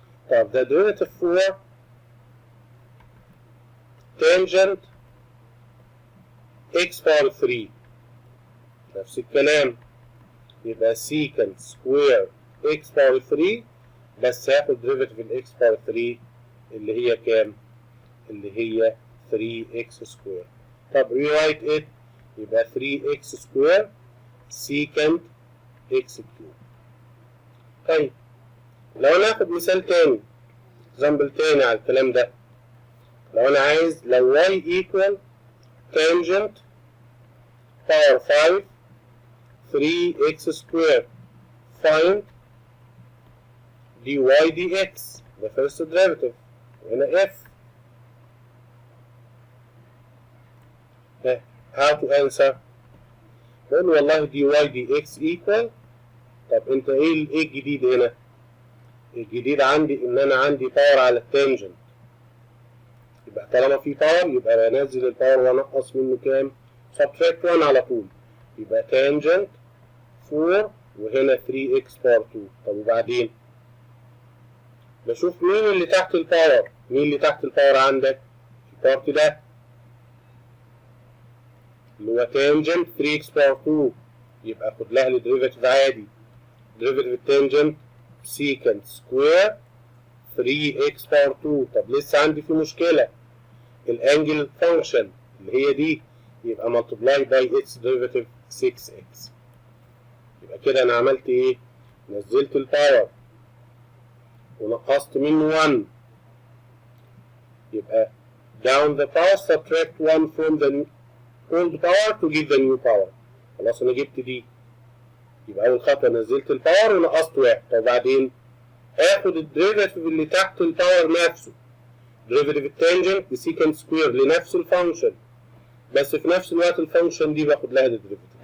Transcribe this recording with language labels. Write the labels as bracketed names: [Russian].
[Arabic] طب [English] the derivative for tangent x power 3 [Arabic] نفس الكلام، يبقى [English] secant square x power 3، [Arabic] بس هاخد [English] derivative ال x power 3 [Arabic] اللي هي كام؟ اللي هي [English] 3x square. [Arabic] طب [English] rewrite it يبقى 3x square secant x cube. [Arabic] طيب لو انا هاخد مثال تاني، example تاني على الكلام ده، لو انا عايز لو [English] y equal tangent power 5 3x square find dy dx the first derivative. وهنا f. how to answer؟ [Arabic] بقول والله [English] dy dx equal. [Arabic] طب انت ايه الجديد هنا؟ الجديد عندي ان انا عندي باور على التانجنت. يبقى طالما في باور يبقى بنزل الباور وانقص منه كام؟ [English] subtract 1 [Arabic] على طول. يبقى tangent 4 وهنا 3x باور 2. طب وبعدين؟ بشوف مين اللي تحت الباور. مين اللي تحت الباور عندك؟ البارت ده اللي هو [English] tangent 3x [Arabic] باور 2. يبقى خد لها الديريفاتيف عادي. ديريفاتيف التانجنت secant سكوير 3x باور 2. طب لسه عندي في مشكلة. الانجل فانكشن اللي هي دي يبقى [English] multiply by its derivative 6x. [Arabic] يبقى كده انا عملت ايه؟ نزلت الباور ونقصت منه 1. يبقى [English] down the power subtract 1 from the old power to give the new power. [Arabic] خلاص انا جبت دي. يبقى اول خطوه نزلت الباور ونقصت 1. طب وبعدين اخد الديريفاتيف اللي تحت الباور نفسه. ديريفاتيف التانجنت بسيكنت سكوير لنفس الفانكشن، بس في نفس الوقت الفانكشن دي باخد لها الديريفاتيف.